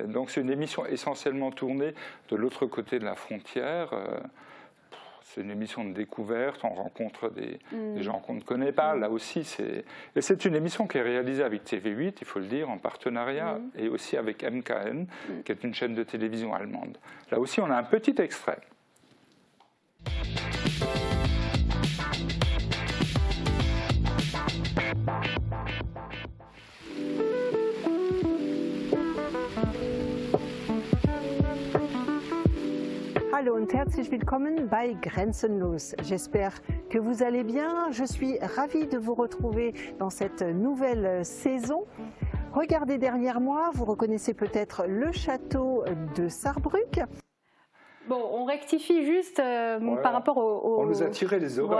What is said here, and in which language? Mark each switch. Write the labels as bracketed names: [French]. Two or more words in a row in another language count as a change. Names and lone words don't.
[French] Donc c'est une émission essentiellement tournée de l'autre côté de la frontière. C'est une émission de découverte, on rencontre des gens qu'on ne connaît pas. Là aussi, c'est une émission qui est réalisée avec TV8, il faut le dire, en partenariat, et aussi avec MKN, qui est une chaîne de télévision allemande. Là aussi, on a un petit extrait. [German] Hallo und herzlich willkommen bei Grenzenlos. [French] J'espère que vous allez bien. Je suis ravie de vous retrouver dans cette nouvelle saison. Regardez derrière moi, vous reconnaissez peut-être le château de Sarrebruck. Bon, on rectifie juste par rapport au... On nous a tiré les oreilles.